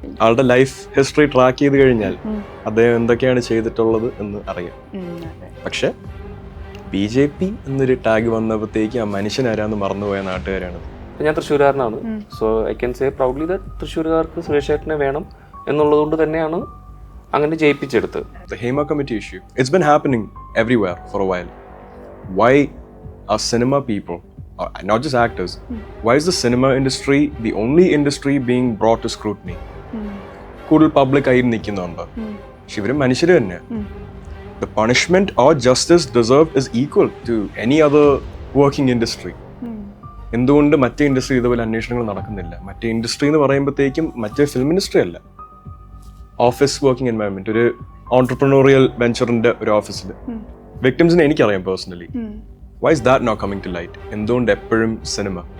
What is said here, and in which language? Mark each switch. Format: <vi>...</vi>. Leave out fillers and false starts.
<ml>ആളുടെ life history track ചെയ്ത് കഴിഞ്ഞാൽ അദ്ദേഹം എന്തൊക്കെയാണ് ചെയ്തിട്ടുള്ളത് എന്ന് അറിയാം. പക്ഷെ BJP എന്നൊരു ടാഗ് വന്നപ്പോഴത്തേക്ക് ആ മനുഷ്യനാരാന്ന് മറന്നുപോയ നാട്ടുകാരാണ്. ഞാൻ തൃശ്ശൂരുകാരനാണ്.</ml> <en>so I can say proudly that</en> <ml>തൃശ്ശൂരുകാർക്ക് Suresh ഏട്ടനെ വേണം എന്നുള്ളതുകൊണ്ട് തന്നെയാണ് അങ്ങനെ ജയിപ്പിച്ചെടുത്തത്.</ml> <en>The Hema committee issue. It's been happening everywhere for a while. Why are cinema people, or not just actors, why is the cinema industry the only industry being brought to scrutiny?</en> <ml>കൂടുതൽ public ആയി നിൽക്കുന്നുണ്ട്. പക്ഷെ ഇവരും മനുഷ്യർ തന്നെ.</ml> <en>The punishment or justice deserved is equal to any other working industry.</en> <ml>എന്തുകൊണ്ട് മറ്റേ industry ഇതുപോലെ അന്വേഷണങ്ങൾ നടക്കുന്നില്ല? മറ്റേ ഇൻഡസ്ട്രി എന്ന് പറയുമ്പോഴത്തേക്കും മറ്റേ ഫിലിം ഇൻഡസ്ട്രി അല്ല, ഓഫീസ് വർക്കിംഗ് എൻവയറമെന്റ്, ഒരു ഓൺടർപ്രണോറിയൽ വെഞ്ചറിന്റെ ഒരു ഓഫീസിൽ വിക്ടിംസിനെ എനിക്കറിയാം personally.</ml> <en>Why is that not coming to light?</en> <ml>എന്തുകൊണ്ട് എപ്പോഴും സിനിമ?</ml>